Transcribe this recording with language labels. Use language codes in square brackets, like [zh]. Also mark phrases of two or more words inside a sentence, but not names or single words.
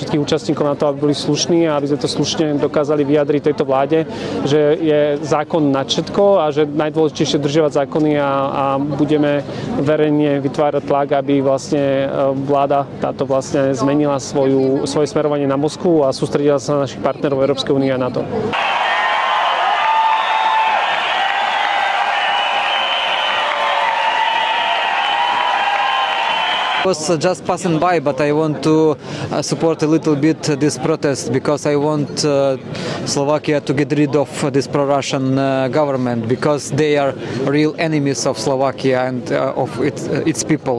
[sk] všetkých účastníkov na to, aby boli slušní a aby sme to slušne dokázali vyjadriť tejto vláde, že je zákon nad všetko a že najdôležitejšie dodržiavať zákony a budeme verejne vytvárať tlak, aby vlastne vláda táto vlastne zmenila svoje smerovanie na Moskvu a sústredila sa na našich partnerov Európskej únie a NATO. [en] I was just passing by, but I want to support a little bit this protest because I want Slovakia to get rid of this pro-Russian government because they are real enemies of Slovakia and of its people.